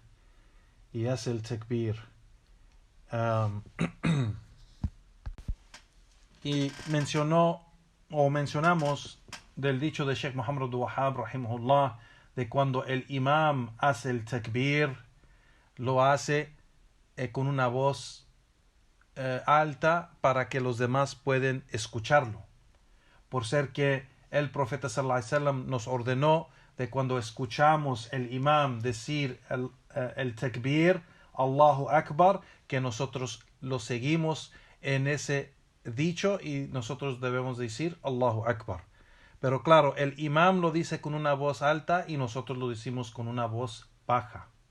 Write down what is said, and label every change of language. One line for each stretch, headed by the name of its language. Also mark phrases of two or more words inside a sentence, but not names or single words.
Spanish: Y mencionamos del dicho de Sheikh Muhammad Abdul Wahhab rahimahullah, de cuando el imam hace el takbir, lo hace con una voz alta para que los demás puedan escucharlo, por ser que el profeta
Arabic: صلى الله عليه وسلم
Spanish: nos ordenó de cuando escuchamos el imam decir el takbir,
Arabic: الله أكبر,
Spanish: que nosotros lo seguimos en ese dicho y nosotros debemos decir
Arabic: الله أكبر.
Spanish: Pero claro, el imam lo dice con una voz alta y nosotros lo decimos con una voz baja.